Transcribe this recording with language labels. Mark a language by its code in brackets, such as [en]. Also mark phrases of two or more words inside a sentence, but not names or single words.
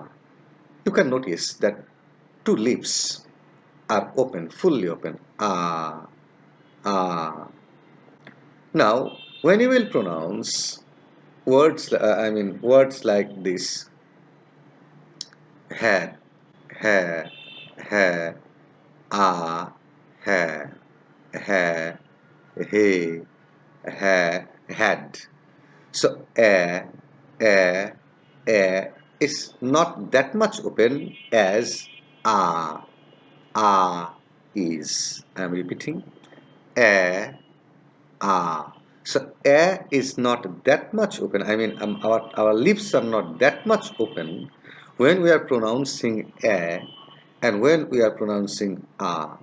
[en] You can notice that two lips are open, fully open. Ah, ah. Now, when you will pronounce words like this, had, ha, ha, ah, ha, ha, he, ha, had. So, a is not that much open as ah is. I am repeating, a, ah. So a is not that much open. Our lips are not that much open when we are pronouncing a and when we are pronouncing ah.